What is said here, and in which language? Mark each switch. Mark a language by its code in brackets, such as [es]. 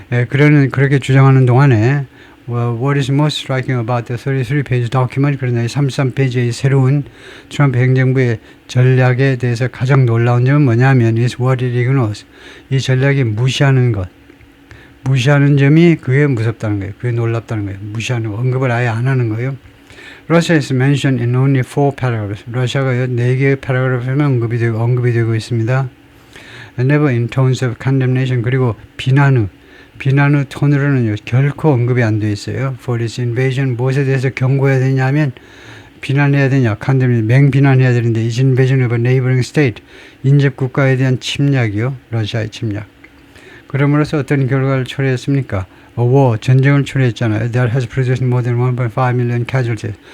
[ko] 그렇게 주장하는 동안에 What is most striking about the 33page document, 그러나 33페이지의 새로운 트럼프 행정부의 전략에 대해서 가장 놀라운 점은 뭐냐면 is what it ignores. 이 전략이 무시하는 점이 그게 무섭다는 거예요. 그게 놀랍다는 거예요. 무시하는 거, 언급을 아예 안 하는 거예요. [en] Russia is mentioned in only 4 paragraphs. [ko] 러시아가 4개의 paragraph에만 언급이 되고 있습니다. And never in tones of condemnation, 그리고 비난 후 톤으로는 결코 언급이 안 돼 있어요. For this invasion, 무엇에 대해서 경고해야 되냐면 비난해야 되냐, 맹비난해야 되는데 is invasion of a neighboring state, 인접 국가에 대한 침략이요, 러시아의 침략. 그러므로서 어떤 결과를 초래했습니까? A war, 전쟁을 초래했잖아요. [en] That has produced more than 1.5 million casualties.